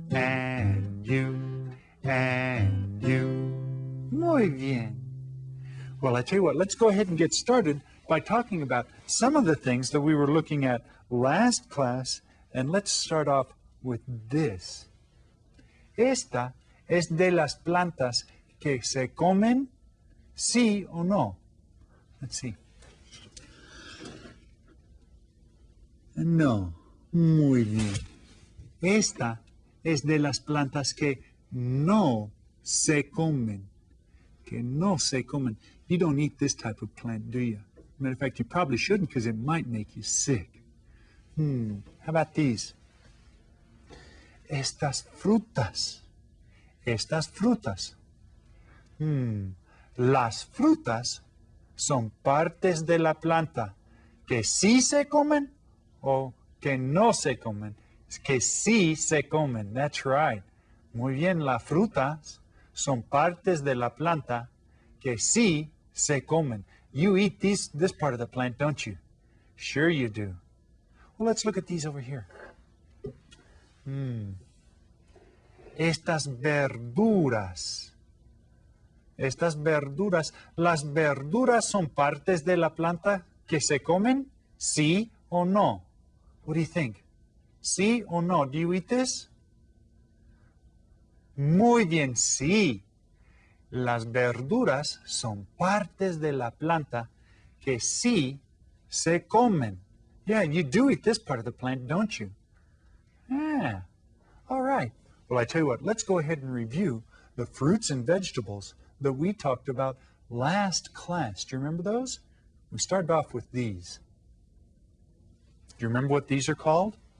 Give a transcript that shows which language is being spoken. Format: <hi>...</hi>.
<en>And you, and you.</en> <es>Muy bien.</es> <en>Well, I tell you what, let's go ahead and get started by talking about some of the things that we were looking at last class, and let's start off with this.</en> <es>Esta es de las plantas que se comen, sí o no.</es> <en>Let's see.</en> <es>No, muy bien. Esta es de las plantas que no se comen. Que no se comen.</es> <en>You don't eat this type of plant, do you? Matter of fact, you probably shouldn't because it might make you sick. How about these?</en> <es>Estas frutas. Estas frutas. Las frutas son partes de la planta que sí se comen o que no se comen. Que sí se comen.</es> <en>That's right.</en> <es>Muy bien, las frutas son partes de la planta que sí se comen.</es> <en>You eat this part of the plant, don't you? Sure you do. Well, let's look at these over here.</en> <es>Estas verduras. Estas verduras. ¿Las verduras son partes de la planta que se comen? ¿Sí o no?</es> <en>What do you think?</en> <es>¿Sí o no?</es> <en>Do you eat this?</en> <es>Muy bien, sí. Las verduras son partes de la planta que sí se comen.</es> <en>Yeah, you do eat this part of the plant, don't you? Yeah. All right. Well, I tell you what, let's go ahead and review the fruits and vegetables that we talked about last class. Do you remember those? We started off with these. Do you remember what these are called?</en>